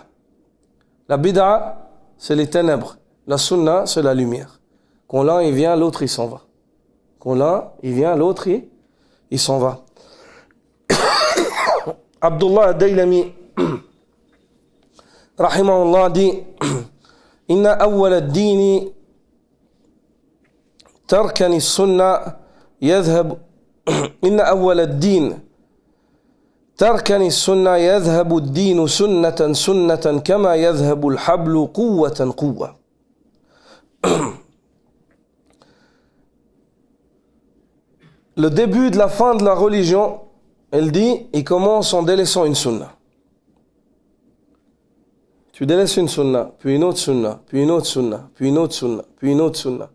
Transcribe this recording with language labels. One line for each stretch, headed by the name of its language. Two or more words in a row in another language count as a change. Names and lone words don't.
French: La bid'ah, c'est les ténèbres. La sunna, c'est la lumière. Quand l'un il vient, l'autre il s'en va. Quand l'un il vient, l'autre il s'en va. Abdullah ad-Daylami rahimahullah dit:
Arabic: إن أول الدين تركا السنة يذهب إن أول الدين تركا السنة يذهب الدين سنة سنة كما يذهب الحبل قوة قوة.
French: Le début de la fin de la religion, elle dit, il commence en délaissant une sunna. Tu délaisses une sunna, puis une autre sunna, puis une autre sunna, puis une autre sunna, puis une autre sunna.